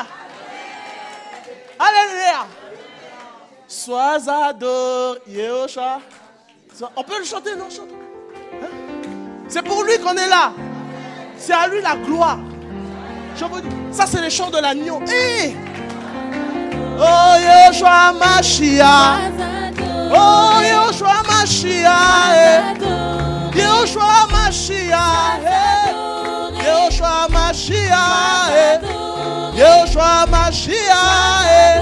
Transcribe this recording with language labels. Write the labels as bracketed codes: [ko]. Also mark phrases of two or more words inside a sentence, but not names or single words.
[fr] Alléluia. Sois adoré, Yehoshua. On peut le chanter, non? Chante. Hein? C'est pour lui qu'on est là. C'est à lui la gloire. Je vous dis, ça c'est les chants de l'agneau. Hey! Oh Yehoshua Mashiach. Oh Yehoshua Mashiach. Yehoshua Mashiach. Yehoshua Mashiach. Yehoshua Mashiach.